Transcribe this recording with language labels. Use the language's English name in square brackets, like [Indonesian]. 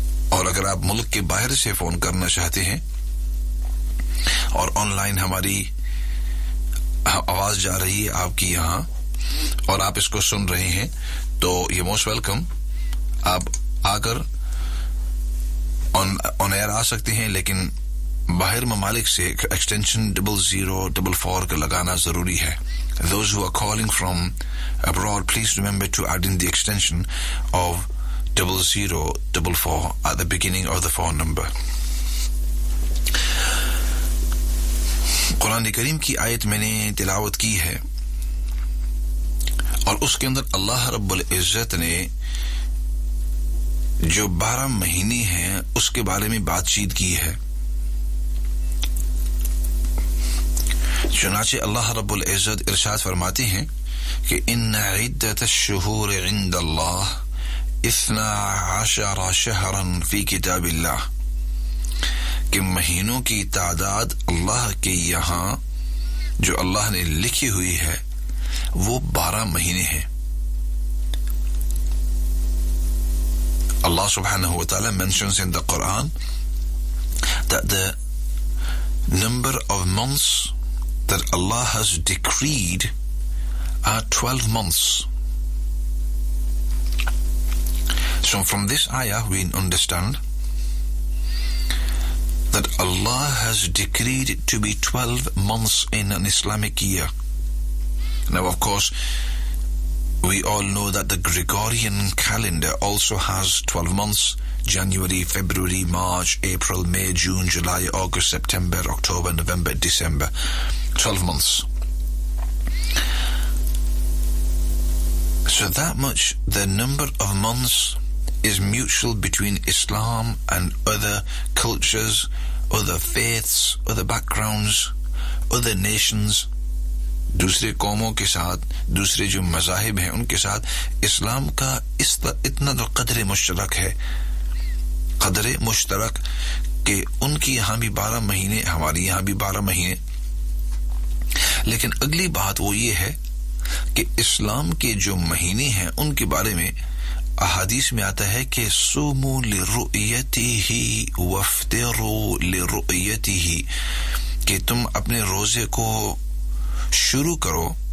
[English] And if you want to call from outside, [Urdu] اور on line ہماری آواز جا رہی ہے آپ کی یہاں اور آپ اس کو سن رہے ہیں تو یہ موسٹ ویلکم آپ آ کر آن ایئر آ سکتے ہیں لیکن باہر ممالک سے ایکسٹینشن 0044 کا لگانا ضروری ہے [English] Those who are calling from abroad, please remember to add in the extension of 0044 at the beginning of the phone number. [Urdu] قرآن کریم کی آیت میں نے تلاوت کی ہے اور اس کے اندر اللہ رب العزت نے جو 12 مہینے ہیں اس کے بارے میں بات چیت کی ہے چنانچہ اللہ رب العزت ارشاد فرماتے ہیں کہ [Arabic] ان عدت الشہور عند اللہ 12 شہرا فی کتاب اللہ [Urdu] کہ مہینوں کی تعداد اللہ کے یہاں جو اللہ نے لکھی ہوئی ہے وہ 12 مہینے ہیں [English] اللہ سبحانہ وتعالی mentions in the Quran that the number of months that Allah has decreed are 12 months. So from this ayah we understand that Allah has decreed to be 12 months in an Islamic year. Now of course, we all know that the Gregorian calendar also has 12 months, January, February, March, April, May, June, July, August, September, October, November, December, 12 months. So that much, the number of months is mutual between Islam and other cultures, other faiths, other backgrounds, other nations. [Urdu] دوسرے قوموں کے ساتھ دوسرے جو مذاہب ہیں ان کے ساتھ اسلام کا اتنا تو قدر مشترک ہے قدر مشترک کہ ان کی یہاں بھی 12 مہینے ہماری یہاں بھی 12 مہینے لیکن اگلی بات وہ یہ ہے کہ اسلام کے جو مہینے ہیں ان کے بارے میں احادیث میں آتا ہے کہ [Arabic] سومو لرؤیتہ وافطروا لرؤیتہ [Urdu] کہ تم اپنے روزے کو شروع کرو